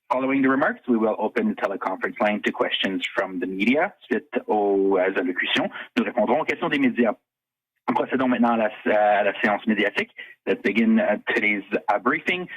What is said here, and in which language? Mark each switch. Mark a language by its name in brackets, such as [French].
[English] Following the remarks, we will open the teleconference line to questions from the media. [French] Suite aux allocutions, nous répondrons aux questions des médias. Procédons maintenant à la séance médiatique. [English] Let's begin today's briefing.